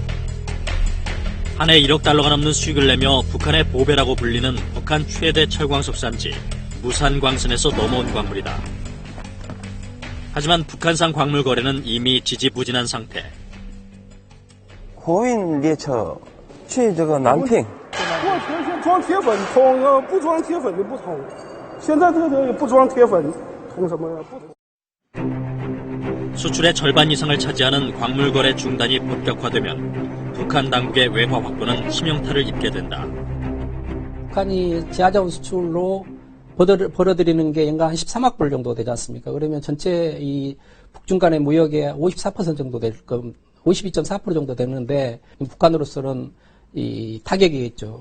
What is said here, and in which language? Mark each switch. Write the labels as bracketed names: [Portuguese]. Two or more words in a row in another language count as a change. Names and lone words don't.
[Korean] 한 해 1억 달러가 넘는 수익을 내며 북한의 보배라고 불리는 북한 최대 철광석 산지 무산광선에서 넘어온 광물이다. 하지만 북한산 광물 거래는 이미 지지부진한 상태. [Chinese] 고인 列车去这个南平装铁粉通，不装铁粉的不通。现在这个不装铁粉通什么呀？不通。 [Korean] 수출의 절반 이상을 차지하는 광물 거래 중단이 본격화되면 북한 당국의 외화 확보는 치명타를 입게 된다. 북한이 제하자원 수출로 벌어들이는 게 연간 한 13억 불 정도 되지 않습니까? 그러면 전체 이 북중 간의 무역의 54% 정도 될 건, 52.4% 정도 되는데, 북한으로서는 이 타격이겠죠.